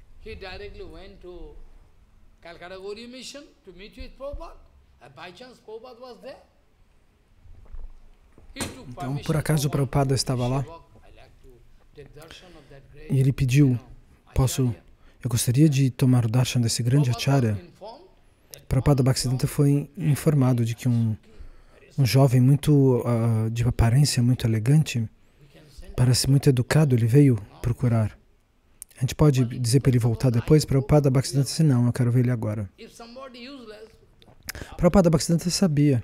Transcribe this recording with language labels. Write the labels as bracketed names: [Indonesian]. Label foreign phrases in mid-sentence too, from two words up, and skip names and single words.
[Portuguese] Então, por acaso, o Prabhupada estava lá e ele pediu, eu gostaria de tomar o darshan desse grande acharya. Prabhupada Bhaktisiddhanta foi informado de que um jovem muito, de aparência muito elegante, parece muito educado, ele veio procurar. A gente pode dizer para ele voltar depois? Prabhupada Bhaktisiddhanta disse, não, eu quero ver ele agora. Prabhupada Bhaktisiddhanta sabia.